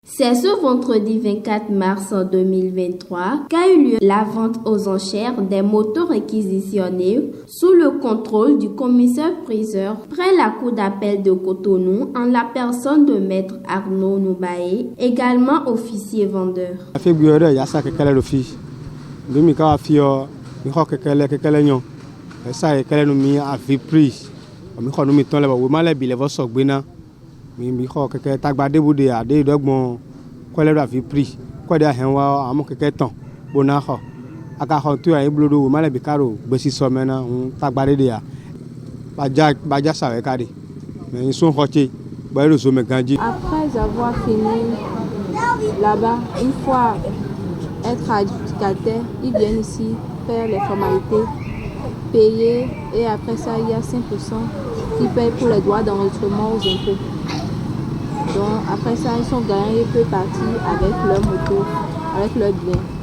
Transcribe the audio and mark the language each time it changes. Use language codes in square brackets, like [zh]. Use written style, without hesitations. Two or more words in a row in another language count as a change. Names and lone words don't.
[fr] C'est ce vendredi 24 mars 2023 qu'a eu lieu la vente aux enchères des motos réquisitionnées sous le contrôle du commissaire-priseur près la cour d'appel de Cotonou en la personne de maître Arnaud Noubaé, également officier vendeur. [fon] Mi xɔ keke tagbade bu de ade do gbɔn kɔlɛ do afi pri kɔde ahɛnwa amo keke tɔn bona xɔ aka xɔ to ayi blodo wo male bikaro gbesi sɔmɛna tagbade de ya badja sawe kade [fr] mais ils sont [fon] xɔtse ba le zome ganji. [fr] Après avoir fini là-bas, une fois être adjudicataire, ils viennent ici faire les formalités, payer et après ça il y a 5% qui payent pour les droits d'enregistrement aux impôts. Donc après ça, ils sont gagnants et peuvent partir avec leur moto, avec leur bien.